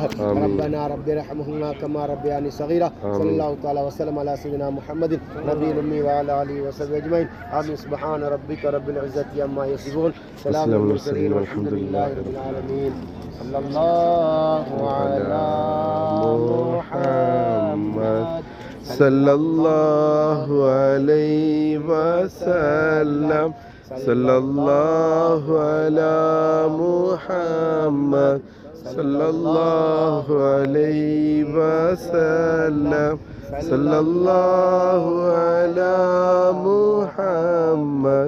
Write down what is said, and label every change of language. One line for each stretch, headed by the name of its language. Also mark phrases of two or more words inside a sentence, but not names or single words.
Arabic: ربنا ربي ارحمهما كما ربياني صغيرا صلى الله تعالى وسلم على سيدنا محمد النبي الأمي وعلى آله وصحبه أجمعين. ஆமீன். سبحان ربك رب العزة عما يصفون سلام على المرسلين والحمد لله رب العالمين. صلى الله على محمد صلى الله عليه وسلم. صلى الله على محمد. صلى الله عليه وسلم. صلى الله على محمد.